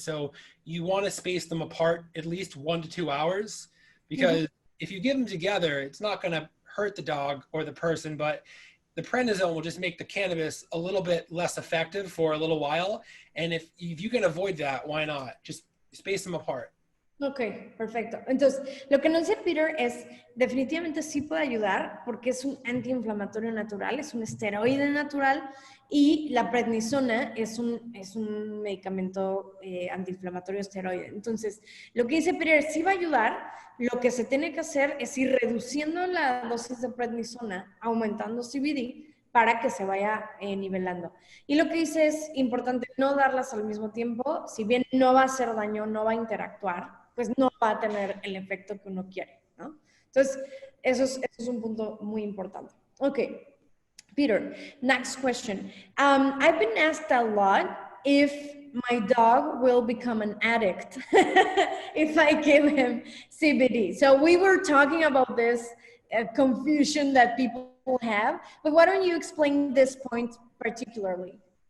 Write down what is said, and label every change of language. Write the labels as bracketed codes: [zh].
[en] So you want to space them apart at least 1 to 2 hours, because if you give them together, it's not going to hurt the dog or the person, but the prednisone will just make the cannabis a little bit less effective for a little while. And if you can avoid that, why not? Just space them apart. [es] Ok, perfecto. Entonces, lo que nos dice Peter es, definitivamente sí puede ayudar porque es un antiinflamatorio natural, es un esteroide natural, y la prednisona es un medicamento antiinflamatorio esteroide. Entonces, lo que dice Peter sí va a ayudar. Lo que se tiene que hacer es ir reduciendo la dosis de prednisona, aumentando CBD, para que se vaya nivelando. Y lo que dice es importante no darlas al mismo tiempo. Si bien no va a hacer daño, no va a interactuar, pues no va a tener el efecto que uno quiere, ¿no? Entonces, eso es un punto muy importante. [en] Okay, Peter, next question. I've been asked a lot if my dog will become an addict if I give him CBD. So we were talking about this confusion that people have, but why don't you explain this point particularly?